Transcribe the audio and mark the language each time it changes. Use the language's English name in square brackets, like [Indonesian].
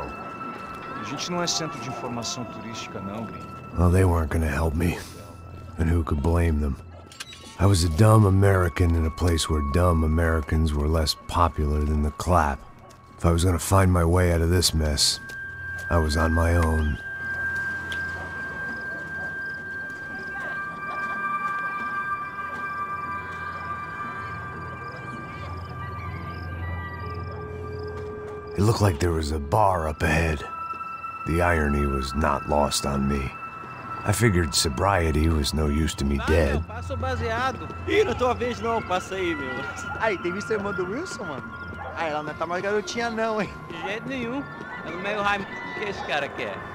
[Portuguese] A gente não é centro de informação turística, não, gringo. [English] Well, they weren't gonna help me. And who could blame them? I was a dumb American in a place where dumb Americans were less popular than the clap. If I was gonna find my way out of this mess, I was on my own. It looked like there was a bar up ahead. The irony was not lost on me. I figured sobriety was no use to me dead. [Portuguese] Passo baseado. Ih, não é tua vez não, passa aí, meu. Aí, tem visto a irmã do Wilson, mano? Ah, ela não tá mais garotinha não, hein? De jeito nenhum. É do meio Raimundo que esse cara quer.